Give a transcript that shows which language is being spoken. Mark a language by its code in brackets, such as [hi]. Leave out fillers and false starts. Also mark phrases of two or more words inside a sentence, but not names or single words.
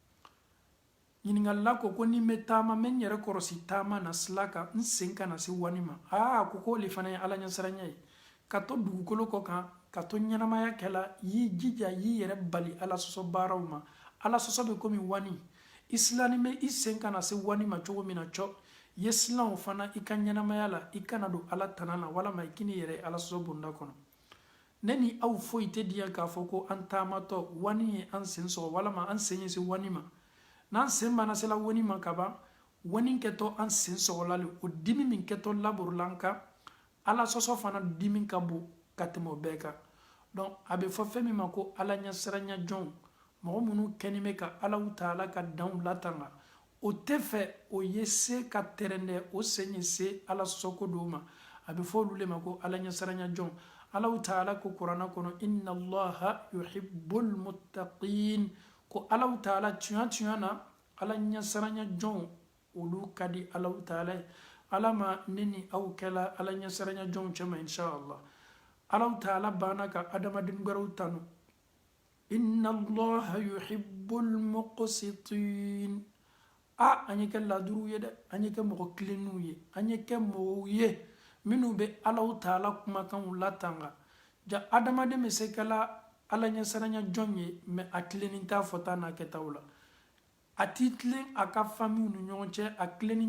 [bm] ɲininkalila ko ni n bɛ taama n bɛ n yɛrɛ kɔlɔsi taama na sila kan n sen kana se wani ma ko k'o le fana ye Ala ɲɛsiranya ye ka to dugukolo kɔ kan ka to ɲɛnamaya kɛla y'i jija y'i yɛrɛ bali Ala sɔsɔ baaraw ma Ala sɔsɔ bɛ komi wani i silannen bɛ i sen kana se wani ma cogo min na cɔ i ye silan o fana i ka ɲɛnamaya la i kana don Ala tana na walama i k'i yɛrɛ Ala sɔsɔ bonda kɔnɔ ne ni aw foyi tɛ diya k'a fɔ ko an taamatɔ wani ye an sen sɔgɔ walama an sen ye se wani ma n'an sen bana sela wani ma ka ban wani kɛtɔ an sen sɔgɔla le o dimi min kɛtɔ laborila an kan Ala sɔsɔ fana dimi ka bon ka tɛmɛ o bɛɛ kan donc a bɛ fɔ fɛn min ma ko Ala ɲɛsiranya jɔnw mɔgɔ minnu kɛlen bɛ ka Allahu Taala ka danw latanga o tɛ fɛ o ye se ka tɛrɛndɛ o sen ye se Ala sɔsɔ ko dɔw ma a bɛ fɔ olu le ma ko Ala ɲɛsiranya jɔnw Allahu Taala ko kuranɛ kɔnɔ [ar] إن الله يحب المتقين [bm] ko Allahu Taala tiɲɛ na Ala ɲɛsiranya jɔnw olu ka di Allahu Taala ye Ala ma ne ni aw kɛla Ala ɲɛsiranya jɔnw cɛ ma inshallah Allahu Taala banna ka adamaden wɛrɛw tanu [ar] إن الله يحب المقسطين [bm] an ye kɛ laduruw ye dɛ an ye kɛ mɔgɔ kilenniw ye an ye kɛ mɔgɔw ye minnu bɛ Allahu Taala kumakanw latanga ja adamaden bɛ se kɛla Ala ɲɛsiranya jɔn ye mais a tilenin t'a fɔta n'a kɛtaw la a t'i tilen a ka famille ni ɲɔgɔn cɛ a tilenin